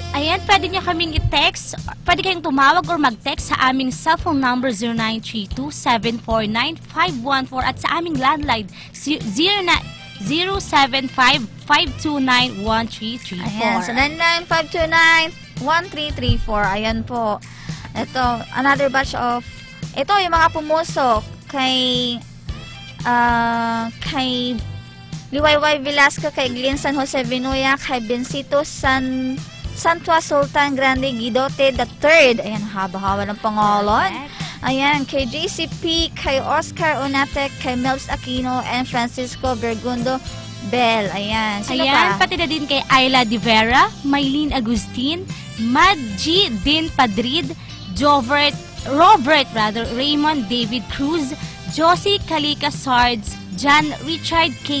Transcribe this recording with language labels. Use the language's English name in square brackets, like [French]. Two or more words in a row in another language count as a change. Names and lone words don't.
[Filipino] Ayan, pwede nyo kaming i-text. Pwede kayong tumawag or mag-text sa aming cellphone number 0932-749-514 at sa aming landline 075-529-13334. Ayan. So, 99529-1334. Ayan po. Ito, [English] another batch of... [Filipino] Ito, yung mga pumusok kay Liwayway Velasco, kay Glenn San Jose Vinuya, kay Bencito Santua Sultan Grande Guidote III. Ayan, haba-haba ng pangalan. Ayan, kay JCP, kay Oscar Onatek, kay Melbs Aquino, and Francisco Bergundo Bell. Ayan, sino Ayan, pa? pati na din kay Ayla De Vera, Maylene Agustin, Madji Din Padrid, Robert Raymond David Cruz, Josie Calica Sards, John Richard K.